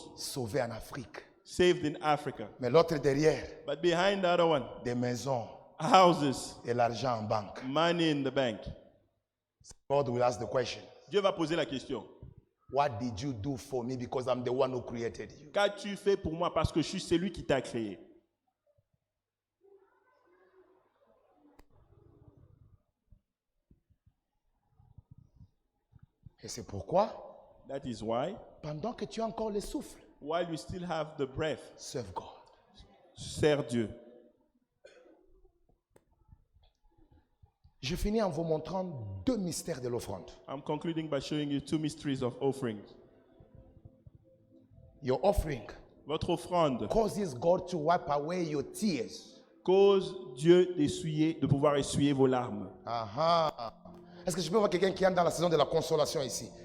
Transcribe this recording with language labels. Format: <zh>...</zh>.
<fr>sauvées en Afrique.</fr> <en>saved in Africa.</en> <fr>Mais l'autre derrière,</fr> <en>But behind the other one,</en> <fr>des maisons</fr> <en>houses,</en> <fr>et l'argent en banque.</fr> <en>money in the bank. God will ask the question,</en> <fr>Dieu va poser la question.</fr> <en>what did you do for me because I'm the one who created you?</en> <fr>Qu'as-tu fait pour moi parce que je suis celui qui t'a créé? Et c'est pourquoi,</fr> <en>That is why,</en> <fr>pendant que tu as encore le souffle,</fr> <en>while you still have the breath, serve God.</en> <fr>serre Dieu. Je finis en vous montrant deux mystères de l'offrande.</fr> <en>I'm concluding by showing you two mysteries of offerings. Your offering</en> <fr>Votre offrande</fr> <en>causes God to wipe away your tears.</en> <fr>cause Dieu de pouvoir essuyer vos larmes. Aha. Est-ce que je peux voir quelqu'un qui est dans la saison de la consolation ici?</fr>